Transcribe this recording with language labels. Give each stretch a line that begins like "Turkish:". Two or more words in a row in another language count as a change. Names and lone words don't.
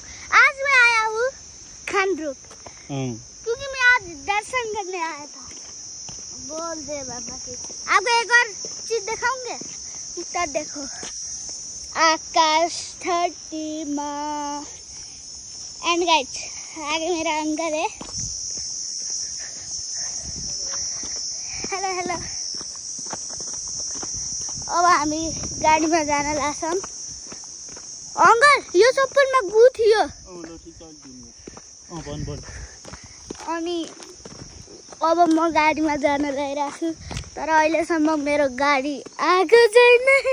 Hindi: आज मैं आया हूँ खानपुर क्योंकि मैं आज दर्शन करने आया था। बोल दे बाबा की आपको एक और चीज दिखाऊंगे। उत्तर देखो, आकाश धरती माँ।
English: and guys
Hindi: आगे मेरा अंकल है।
English: hello hello.
Nepali: अब हामी गाडीमा जान लाग्छौँ। अंकल यो सबैमा गु थियो। अनि अब म गाडीमा जान लागिरहेको छु, तर अहिलेसम्म मेरो गाडी आएको छैन।